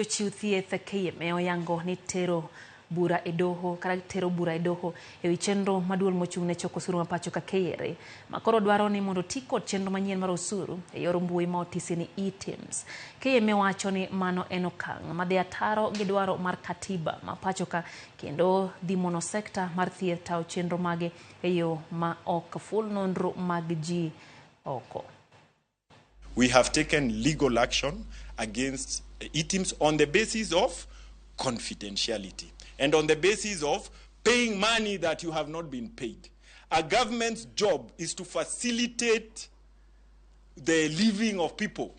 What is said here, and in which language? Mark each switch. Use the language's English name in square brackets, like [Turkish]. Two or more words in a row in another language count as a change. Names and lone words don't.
[Luo (Kenya and Tanzania)] Riwruog jochiw thieth KMA oyango ni tero bura e doho kata tero bura e doho ewi chenro maduol mochung' ne choko osuru mapacho ka KRA makoro dwaro ni mondo ti kod chenro manyien mar osuru e yor mbui ma otisi ni e-TIMS. KMA wacho ni mano en okang' madhi ataro gi dwaro mar katiba mapacho ka kendo dhi mono sekta mar thieth tawo chenro mage e yo ma ok ful nonro mag ji oko. [English] We have taken legal action against e-TIMS on the basis of confidentiality and on the basis of paying money that you have not been paid. A government's job is to facilitate the living of people.